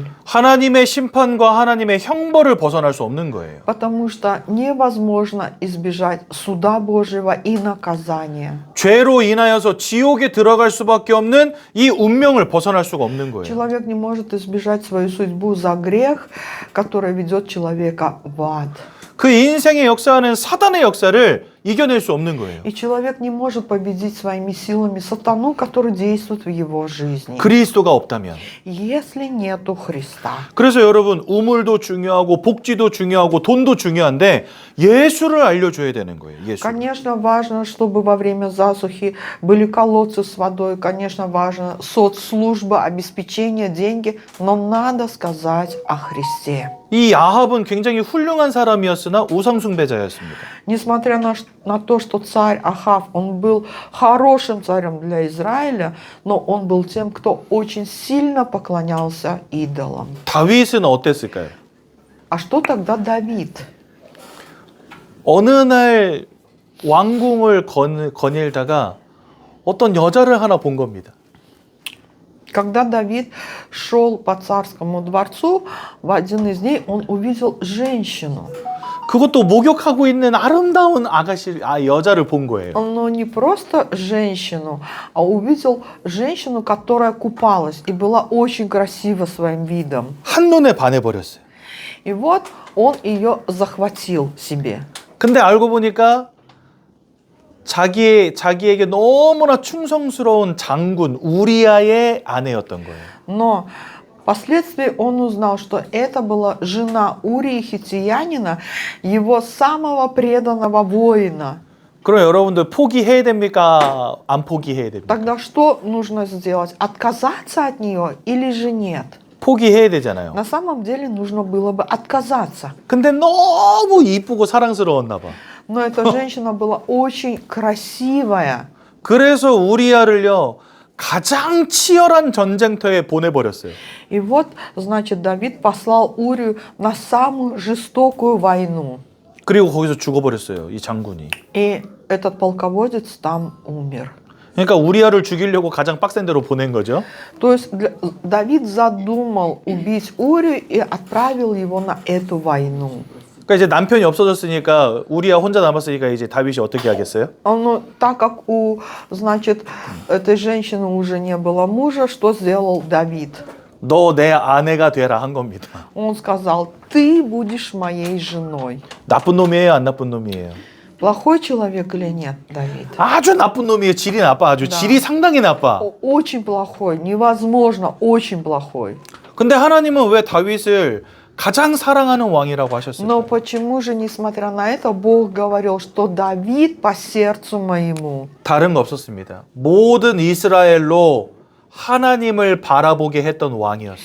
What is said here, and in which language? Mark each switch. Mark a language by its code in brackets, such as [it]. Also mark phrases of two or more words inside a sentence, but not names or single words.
[ko] 하나님의 심판과 하나님의 형벌을 벗어날 수 없는 거예요. [ru] Потому что невозможно избежать суда Божьего и наказания. [ko] 죄로 인하여서 지옥에 들어갈 수밖에 없는 이 운명을 벗어날 수가 없는 거예요. [ru] Человек не может избежать свою судьбу за грех, который ведет человека в ад. [ko] 그 인생의 역사는 사단의 역사를 이겨낼 수 없는 거예요. [ru] И человек не может победить своими силами сатану, который действует в его жизни. [ko] 그리스도가 없다면. [ru] Если нету Христа. [ko] 그래서 여러분 우물도 중요하고 복지도 중요하고 돈도 중요한데 예수를 알려줘야 되는 거예요. 예수. [ru] Конечно, важно, чтобы во время засухи были колодцы с водой. Конечно, важно соцслужба, обеспечение, деньги. Но надо сказать о Христе. [ko] 이 아합은 굉장히 훌륭한 사람이었으나 우상숭배자였습니다. [ru] Несмотря на то, что царь Ахав, он был хорошим царем для Израиля, но он был тем, кто очень сильно поклонялся идолам. [ko] 다윗은 어땠을까요? [ru] А что тогда Давид? [ko] 어느 날 왕궁을 거닐다가 어떤 여자를 하나 본 겁니다. [ru] Когда Давид шел по царскому дворцу, в один из дней он увидел женщину. [ko] 그것도 목욕하고 있는 아름다운 여자를 본 거예요. [ru] Но не просто женщину, а увидел женщину, которая купалась и была очень красива своим видом. [ko] 한눈에 반해버렸어요. [ru] И вот он ее захватил себе. [ko] 근데 알고 보니까 자기에게 너무나 충성스러운 장군 우리아의 아내였던 거예요. [ru] Но впоследствии он узнал, что это была жена Урии Хиттиянина, его самого преданного воина. [ko] 그럼 여러분들 포기해야 됩니까? 안 포기해야 됩니까? [ru] Тогда что нужно сделать? Отказаться от нее или же нет? [ko] 포기해야 되잖아요. [ru] На самом деле нужно было бы отказаться. [ko] 근데 너무 이쁘고 사랑스러웠나 봐. [ru] Но эта женщина была очень красивая. [ko] 그래서 우리아를요 가장 치열한 전쟁터에 보내버렸어요. [ru] И вот, значит, Давид послал Урию на самую жестокую войну. [ko] 그리고 거기서 죽어버렸어요. 이 장군이. [ru] И этот полководец там умер. [ko] 그러니까 우리아를 죽이려고 가장 빡센 데로 보낸 거죠. [ru] То есть Давид задумал убить Урию и отправил его на эту войну. [ko] 그러니까 이제 남편이 없어졌으니까 우리아 혼자 남았으니까 이제 다윗이 어떻게 하겠어요? [ru] Но так как значит, этой женщины уже не было мужа, что сделал Давид? [ko] 너 내 아내가 되라 한 겁니다. [ru] Он сказал: ты будешь моей женой. [ko] 나쁜 놈이에요, 안 나쁜 놈이에요? [ru] Плохой человек или нет, Давид? [ko] 아주 나쁜 놈이에요. 질이 나빠. 아주 질이 상당히 나빠. [ru] Очень плохой, невозможно, очень плохой. [ko] 근데 하나님은 왜 다윗을 가장 사랑하는 왕이라고 하셨어요? [ru] Но почему же, несмотря на это, Бог говорил, что Давид по сердцу моему? [ko] 다른 거 없었습니다. 모든 이스라엘로 하나님을 바라보게 했던 왕이었어요.